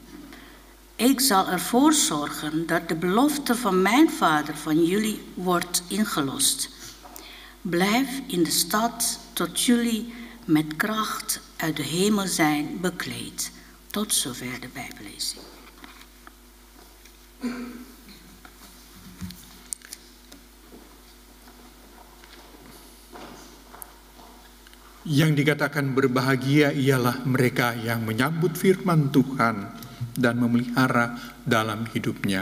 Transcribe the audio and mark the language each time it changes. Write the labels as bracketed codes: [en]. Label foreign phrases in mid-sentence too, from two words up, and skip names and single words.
[nl] Ik zal ervoor zorgen dat de belofte van mijn Vader van jullie wordt ingelost. Blijf in de stad tot jullie met kracht uit de hemel zijn bekleed." Tot zover de Bijbellezing. [id] Yang dikatakan berbahagia ialah mereka yang menyambut firman Tuhan dan memelihara dalam hidupnya.